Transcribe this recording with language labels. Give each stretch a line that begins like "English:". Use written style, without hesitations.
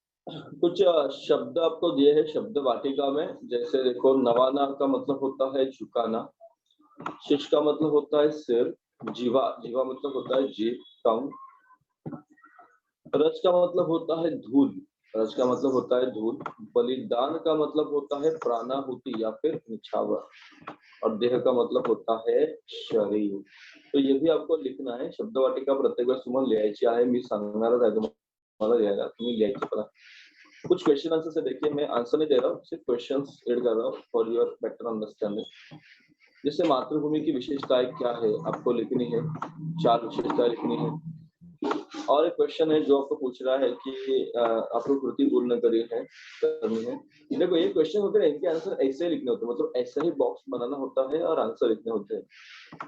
Hindi: कुछ शब्द आपको दिए हैं शब्द वाटिका में, जैसे देखो नवाना का मतलब होता है झुकाना, शिश का मतलब होता है सिर, जीवा जीवा मतलब होता है जीभ टंग, रज का मतलब होता है धूल, रज का मतलब होता है धूल, बलिदान का मतलब होता है प्राणाहुति या फिर निछावर, और देह का मतलब होता है शरीर। तो ये भी आपको लिखना है
Marathi: शब्द वाटिका प्रत्येक वेळेस तुम्हाला लिहायची आहे, मी सांगणारच आहे तुम्हाला लिहायला, तुम्ही लिहायची पण
Hindi: कुछ क्वेश्चन आंसर से देखिए, मैं आंसर नहीं दे रहा हूँ, सिर्फ क्वेश्चंस रीड कर रहा हूँ
English: For your better understanding.
Hindi: जैसे मातृभूमि की विशेषताएं क्या है आपको लिखनी है, 4 विशेषताएं लिखनी है। और एक क्वेश्चन है जो आपको पूछ रहा है कि आपको कृति पूर्ण करनी है। देखो ये क्वेश्चन होते हैं, इनके आंसर ऐसे ही लिखने होते हैं, मतलब ऐसा ही बॉक्स बनाना होता है और आंसर लिखने होते हैं।